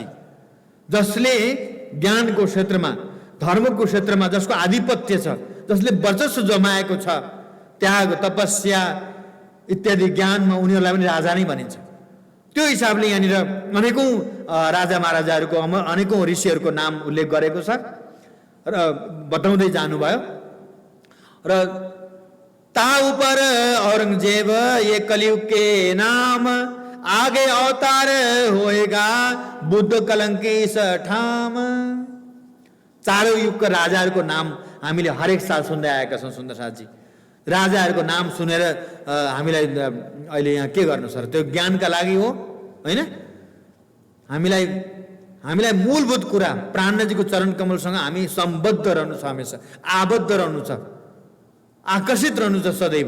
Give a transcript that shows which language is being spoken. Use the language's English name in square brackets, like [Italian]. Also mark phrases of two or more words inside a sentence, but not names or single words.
[Nepali] जसले ज्ञानको क्षेत्रमा, धर्मको क्षेत्रमा जसको आधिपत्य छ, जसले वर्चस्व जमाएको छ, त्याग, तपस्या इत्यादि ज्ञानमा उनीहरूलाई पनि राजा नै भनिन्छ। त्यो हिसाबले यहाँनिर अनेकौं राजा महाराजाहरूको, अनेकौं ऋषिहरूको नाम उल्लेख गरेको छ र बताउँदै जानुभयो। [Hindi] र ता ऊपर औरंगजेब ये कलयुग के नाम आगे अवतार होएगा बुद्ध कलंकी ठाम। [Nepali] चारौं युगका राजाहरूको नाम हामीले हरेक साल सुन्दै आएका छौँ सुन्दरसाथजी। राजाहरूको नाम सुनेर हामीलाई अहिले यहाँ के गर्नु सर? त्यो ज्ञानका लागि हो होइन? हामीलाई मूलभूत कुरा प्राणजीको चरण कमलसँग हामी सम्बद्ध रहनु छ, हमेशा आबद्ध रहनु छ, आकर्षित रहनु छ सदैव।